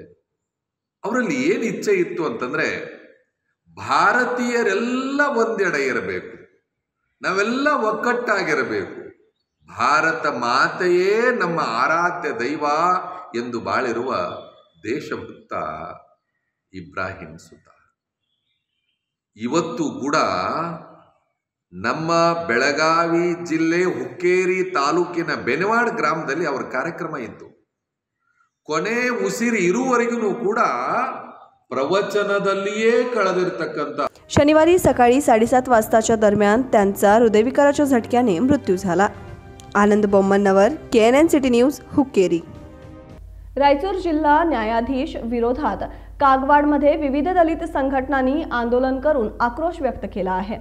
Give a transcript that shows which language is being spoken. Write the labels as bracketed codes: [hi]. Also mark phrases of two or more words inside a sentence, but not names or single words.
[kn] ಅವರಲ್ಲಿ ಏನು ಇಚ್ಛೆ ಇತ್ತು ಅಂತಂದ್ರೆ, ಭಾರತೀಯರೆಲ್ಲ ಒಂದೆಡೆ ಇರಬೇಕು, ನಾವೆಲ್ಲ ಒಕ್ಕಟ್ಟಾಗಿರಬೇಕು, ಭಾರತ ಮಾತೆಯೇ ನಮ್ಮ ಆರಾಧ್ಯ ದೈವ ಎಂದು ಬಾಳಿರುವ ದೇಶಭಕ್ತ ಇಬ್ರಾಹಿಂ ಸುತಾರ್. ಇವತ್ತು ಕೂಡ ನಮ್ಮ ಬೆಳಗಾವಿ ಜಿಲ್ಲೆ ಹುಕ್ಕೇರಿ ತಾಲೂಕಿನ ಬೆನವಾಡ ಗ್ರಾಮದಲ್ಲಿ ಅವರ ಕಾರ್ಯಕ್ರಮ ಇತ್ತು. ಕೊನೆ ಉಸಿರು ಇರುವವರೆಗೂ ಕೂಡ प्रवचनादಲ್ಲಿಯೇ कळदिरतಕ್ಕಂತ [mr] शनिवारी सकाळी 7:30 वाजताच्या दरम्यान त्यांचा हृदयविकाराच्या झटक्याने मृत्यू झाला. आनंद बोम्मनवर, KNN सिटी न्यूज, हुक्केरी. रायचूर जिल्हा न्यायाधीश विरोधात कागवाडमध्ये विविध दलित संघटनांनी आंदोलन करून आक्रोश व्यक्त केला आहे.